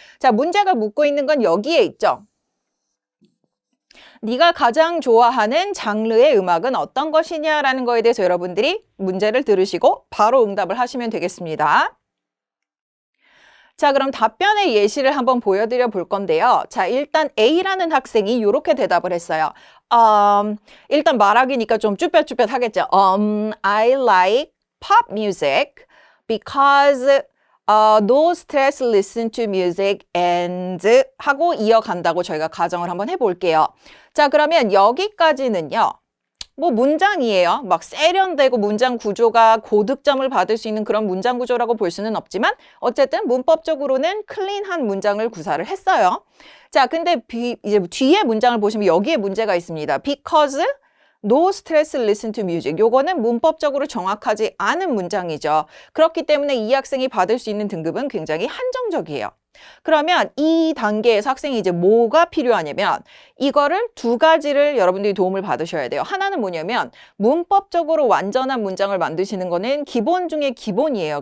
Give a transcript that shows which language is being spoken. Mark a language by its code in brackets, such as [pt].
[ko] 자, 문제가 묻고 있는 건 여기에 있죠. 네가 가장 좋아하는 장르의 음악은 어떤 것이냐라는 거에 대해서 여러분들이 문제를 들으시고 바로 응답을 하시면 되겠습니다. 자, 그럼 답변의 예시를 한번 보여드려 볼 건데요. 자, 일단 A라는 학생이 이렇게 대답을 했어요. 일단 말하기니까 좀 쭈뼛쭈뼛 하겠죠. [en] I like pop music because no stress listen to music and [ko] 하고 이어간다고 저희가 가정을 한번 해볼게요. 자, 그러면 여기까지는요. 문장이에요. 막 세련되고 문장 구조가 고득점을 받을 수 있는 그런 문장 구조라고 볼 수는 없지만 어쨌든 문법적으로는 클린한 문장을 구사를 했어요. 자, 근데 이제 뒤에 문장을 보시면 여기에 문제가 있습니다. [en] Because no stress listen to music. [ko] 요거는 문법적으로 정확하지 않은 문장이죠. 그렇기 때문에 이 학생이 받을 수 있는 등급은 굉장히 한정적이에요. 그러면 이 단계에서 학생이 이제 뭐가 필요하냐면 이거를 두 가지를 여러분들이 도움을 받으셔야 돼요. 하나는 뭐냐면 문법적으로 완전한 문장을 만드시는 거는 기본 중에 기본이에요.